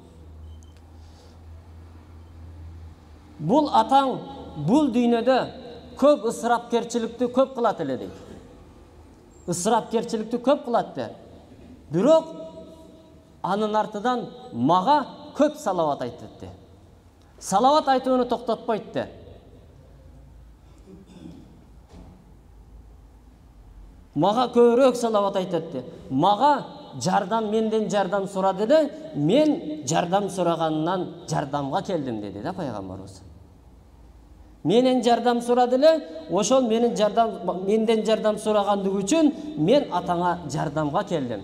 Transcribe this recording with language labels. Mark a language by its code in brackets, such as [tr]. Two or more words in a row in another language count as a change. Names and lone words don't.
[ky] Бул атаң бул дүйнөдө көп ысырапкерчиликти көп кылат эле дейт. Ысырапкерчиликти көп кылат де. Бирок анын артыдан мага көп салават айтты де. Салават айтууну токтотпойт де. Мага көбүрөөк салават айтат де. Мага менден жардам сурады де, мен жардам сураганынан жардамга келдим деди да пайгамбарыбыз. Менен жардам сурады эле, ошол менден жардам сурагандыгы үчүн мен атаңа жардамга келдим.